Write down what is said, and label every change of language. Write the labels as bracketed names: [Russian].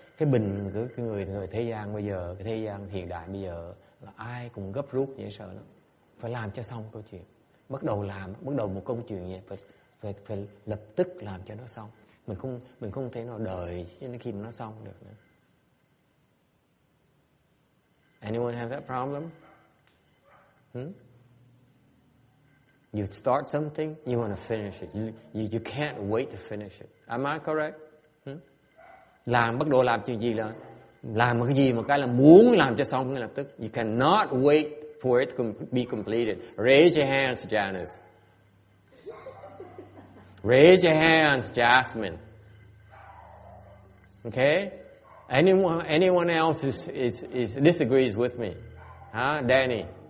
[Vietnamese] Cái bình của cái người thế gian bây giờ, cái thế gian hiện đại bây giờ là ai cũng gấp rút dễ sợ lắm. Phải làm cho xong câu chuyện. Bắt đầu một câu chuyện vậy phải lập tức làm cho nó xong. Mình không thể nào đợi đến khi mà nó xong được nữa. [English] Anyone have that problem? You start something, you want to finish it. You can't wait to finish it. Am I correct? [Vietnamese] Bắt đầu làm chuyện gì là làm một cái gì một cái là muốn làm cho xong ngay lập tức. [English] You cannot wait for it to be completed. Raise your hands, Janice. Raise your hands, Jasmine. Okay? Anyone else is disagrees with me? Huh? Danny?